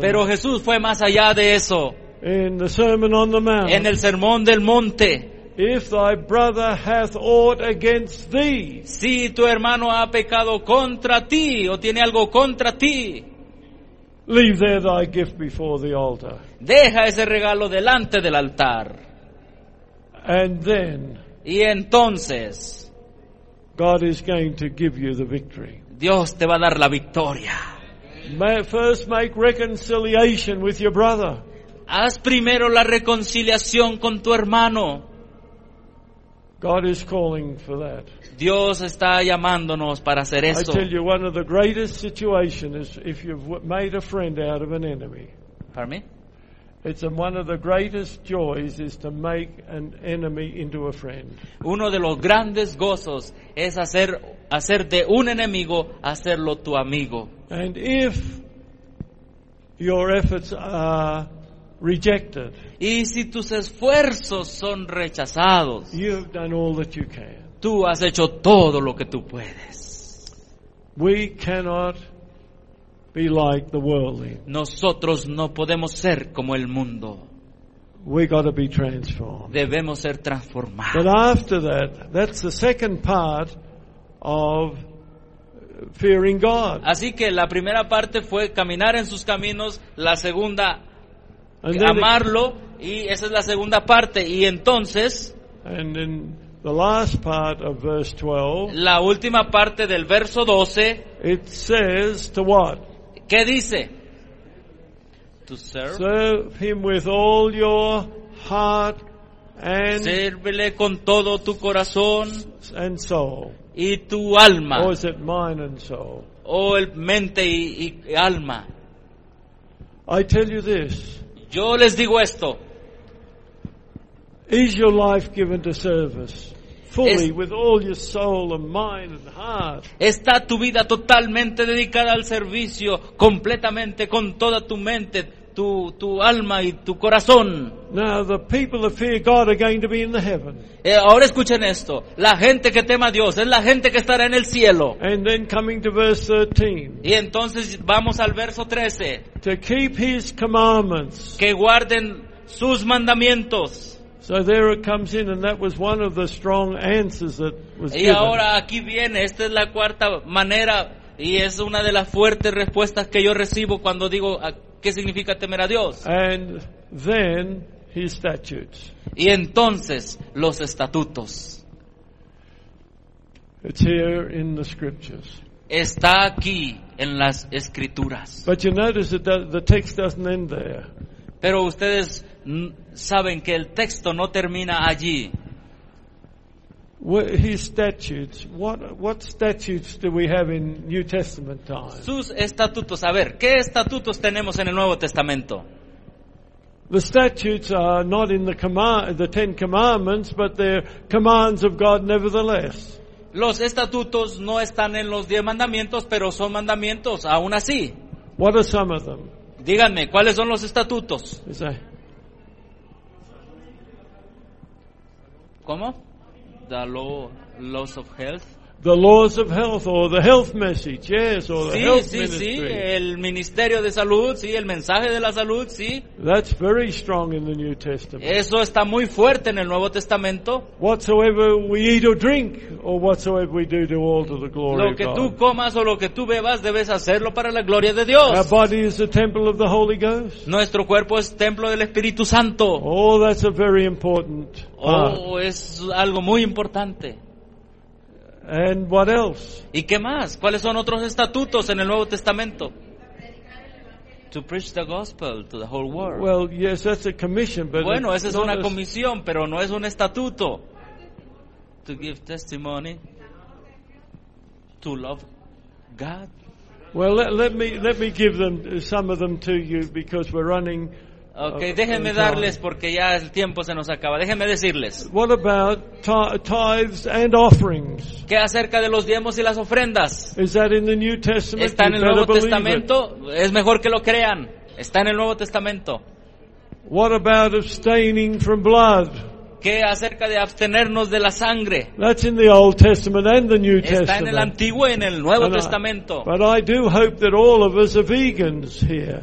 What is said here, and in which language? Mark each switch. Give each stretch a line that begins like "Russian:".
Spanish: Pero Jesús fue más allá de eso.
English: In the Sermon on the Mount.
Spanish: En el Sermón del Monte.
English: If thy brother hath aught against thee.
Spanish: Si tu hermano ha pecado contra ti o tiene algo contra ti.
English: Leave there thy gift before the altar.
Spanish: Deja ese regalo delante del altar.
English: And then.
Spanish: Y entonces.
English: God is going to give you the victory.
Spanish: Dios te va a dar la victoria.
English: First make reconciliation with your brother.
Spanish: Haz primero la reconciliación con tu hermano.
English: God is calling for that.
Spanish: Dios está llamándonos para hacer eso.
English: I tell you, one of the greatest situations is if you've made a friend out of an enemy. Pardon me? It's one of the greatest joys is to make an enemy into a friend.
Spanish: Uno de los grandes gozos es hacer de un enemigo hacerlo tu amigo.
English: And if your efforts are rejected.
Spanish: Y si tus esfuerzos son rechazados.
English: You've done all that you can.
Spanish: Tú has hecho todo lo que tú puedes.
English: We cannot be like the worldly.
Spanish: Nosotros no podemos ser como el mundo.
English: We got to be transformed.
Spanish: Debemos ser transformados.
English: But after that, that's the second part of fearing God.
Spanish: Así que la primera parte fue caminar en sus caminos, la segunda amarlo, y esa es la segunda parte, y entonces
English: and in the last part of verse 12,
Spanish: la última parte del verso 12,
English: it says to what?
Spanish: ¿Qué dice?
English: To serve him with all your heart and
Spanish: sírvele con todo tu corazón
English: and soul.
Spanish: Y tu alma.
English: Or is it mind and soul?
Spanish: O el mente y alma.
English: I tell you this.
Spanish: Yo les digo esto.
English: Is your life given to service? Fully, with all your soul and mind and heart.
Spanish: ¿Está tu vida totalmente dedicada al servicio, completamente, con toda tu mente, tu alma y tu corazón?
English: Now the people that fear God are going to be in the heaven.
Spanish: Ahora escuchen esto. La gente que teme a Dios es la gente que estará en el cielo.
English: And then coming to verse 13.
Spanish: Y entonces vamos al verso 13.
English: To keep his commandments.
Spanish: Que guarden sus mandamientos.
English: So there it comes in, and that was one of the strong answers that was given.
Spanish: Y ahora aquí viene, esta es la cuarta manera y es una de las fuertes respuestas que yo recibo cuando digo ¿qué significa temer a Dios?
English: And then his statutes.
Spanish: Y entonces los estatutos.
English: It's here in the scriptures.
Spanish: Está aquí en las escrituras.
English: But you notice that the text doesn't end there.
Spanish: Pero ustedes saben que el texto no termina allí.
English: His statutes. What statutes do we have in New Testament times?
Spanish: Sus estatutos. A ver, ¿qué estatutos tenemos en el Nuevo Testamento?
English: The statutes are not in the Ten Commandments, but they're commands of God nevertheless.
Spanish: Los estatutos no están en los diez mandamientos, pero son mandamientos aún así.
English: What are some of them?
Spanish: Díganme, ¿cuáles son los estatutos? ¿Cómo?
English: The laws of health. The laws of health, or the health message, yes, or the
Spanish: sí,
English: health
Spanish: sí,
English: ministry.
Spanish: Sí, el ministerio de salud, sí, el mensaje de la salud, sí.
English: That's very strong in the New Testament.
Spanish: Eso está muy fuerte en el Nuevo Testamento.
English: Whatsoever we eat or drink, or whatsoever we do all to the glory of God.
Spanish: Lo que tú comas o lo que tú bebas, debes hacerlo para la gloria de Dios.
English: Our body is the temple of the Holy Ghost.
Spanish: Nuestro cuerpo es templo del Espíritu Santo.
English: Oh, that's a very important.
Spanish: Oh, es algo muy importante.
English: And what else?
Spanish: ¿Y qué más? ¿Cuáles son otros estatutos en el Nuevo Testamento?
English: To preach the gospel to the whole world. Well, yes, that's a commission, but
Spanish: bueno, esa es una comisión, pero no es un estatuto.
English: To give testimony, to love God. Well, let me give them some of them to you because we're running.
Spanish: Okay, déjenme darles porque ya el tiempo se nos acaba. Déjenme decirles.
English: What about tithes and offerings?
Spanish: ¿Qué acerca de los diezmos y las ofrendas?
English: Is that in the New Testament?
Spanish: Está en el Nuevo Testamento. Es mejor que lo crean. Está en el Nuevo Testamento.
English: What about abstaining from blood?
Spanish: ¿Qué acerca de abstenernos de la sangre?
English: That's in the Old Testament and the New Testament.
Spanish: Está en el Antiguo y en el Nuevo Testamento.
English: But I do hope that all of us are vegans here.